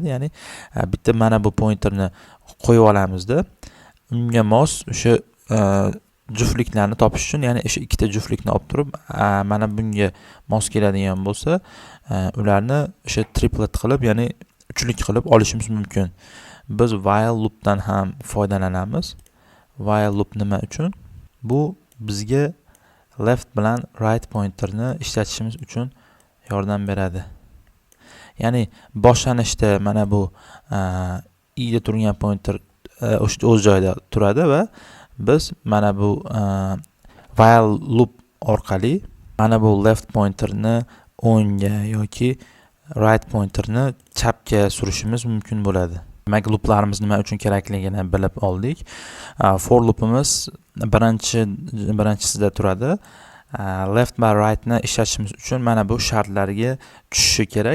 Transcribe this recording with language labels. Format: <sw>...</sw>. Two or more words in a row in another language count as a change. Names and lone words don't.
<uz>Ya'ni bitta mana bu pointerni qo'yib olamizda, unga mos o'sha juftliklarni topish uchun, ya'ni o'sha ikkita juftlikni olib turib, mana bunga mos keladigan bo'lsa, ularni o'sha triplet qilib, ya'ni uchlik qilib olishimiz mumkin. Biz</uz> <en>while loopdan</en> <uz>ham foydalanamiz.</uz> <en>While loop</en> <uz>nima uchun? Bu bizga left bilan</uz> <en>right pointerni</en> <uz>ishlatishimiz uchun yordam beradi. Ya'ni boshlanishda mana bu i da turgan pointer o'z joyida turadi va biz mana bu</uz> <en>while loop</en> <uz>orqali mana bu</uz> <en>left pointerni</en> <uz>o'ngga yoki</uz> <en>right pointerni</en> <uz>chapga surishimiz mumkin bo'ladi. Demak, looplarimiz nima uchun kerakligini bilib oldik.</uz> <en>For loopimiz</en> <uz>birinchisida turadi. Left va right ni ishlatishimiz uchun mana bu shartlarga tushishi kerak.</uz>